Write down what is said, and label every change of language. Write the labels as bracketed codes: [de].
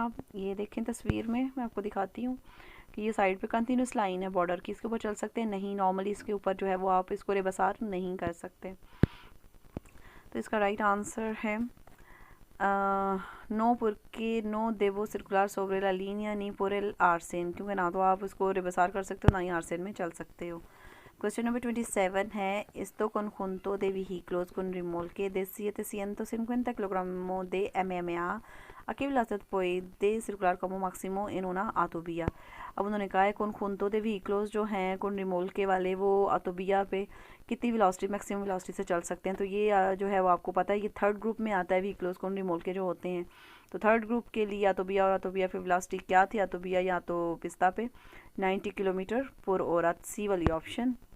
[hi] आप ये देखें तस्वीर में, मैं आपको दिखाती हूँ कि ये साइड पे कंटिन्यूस लाइन है बॉर्डर की, इसके ऊपर चल सकते हैं नहीं, नॉर्मली इसके ऊपर जो है वो आप इसको रेबसार नहीं कर सकते। तो इसका राइट आंसर है no, [es] porque no debo circular sobre la línea ni por el arsen, [hi] क्योंकि ना तो आप इसको रेबसार कर सकते हो ना ही आरसेन में चल सकते हो। क्वेश्चन नंबर 27 है, [es] esto conjunto de vehículos con remolque de 750 kilogramos de MMA a qué velocidad puede circular como máximo en una autovía। [hi] अब उन्होंने कहा है [es] conjunto de vehículos [hi] जो हैं con remolque वाले, वो autovía पे कितनी वेलोसिटी, मैक्सिमम वेलोसिटी से चल सकते हैं। तो ये जो है वो आपको पता है, ये थर्ड ग्रुप में आता है व्हीकल्स कौन remolque जो होते हैं। तो थर्ड ग्रुप के लिए autovía और autovía पे वेलोसिटी क्या थी, autovía या तो पिस्ता पे 90 किलोमीटर पर hora, सी वाली ऑप्शन।